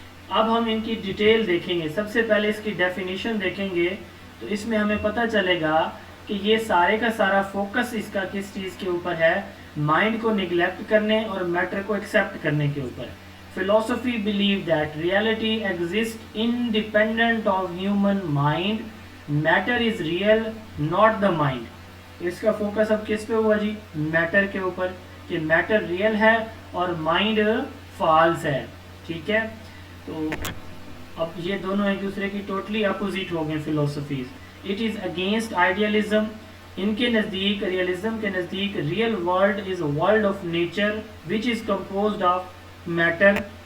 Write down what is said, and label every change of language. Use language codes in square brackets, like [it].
[ur] اب ہم ان کی ڈیٹیل دیکھیں گے. سب سے پہلے اس کی ڈیفینیشن دیکھیں گے تو اس میں ہمیں پتہ چلے گا کہ یہ سارے کا سارا فوکس اس کا کس چیز کے اوپر ہے: مائنڈ کو نگلیکٹ کرنے اور میٹر کو ایکسیپٹ کرنے کے اوپر. [en] فلسفی believe that reality exist independent of human mind. Matter is real, not the mind. [ur] اس کا فوکس اب کس پہ ہوا جی؟ میٹر کے اوپر، کہ میٹر ریئل ہے اور مائنڈ فالس ہے. ٹھیک ہے. تو اب یہ دونوں ایک دوسرے کی ٹوٹلی اپوزٹ ہو گئے فلسفیز. [en] It is against idealism. [ur] ان کے نزدیک، ریئلزم کے نزدیک، [en] Real world is a world of nature which is composed of matter.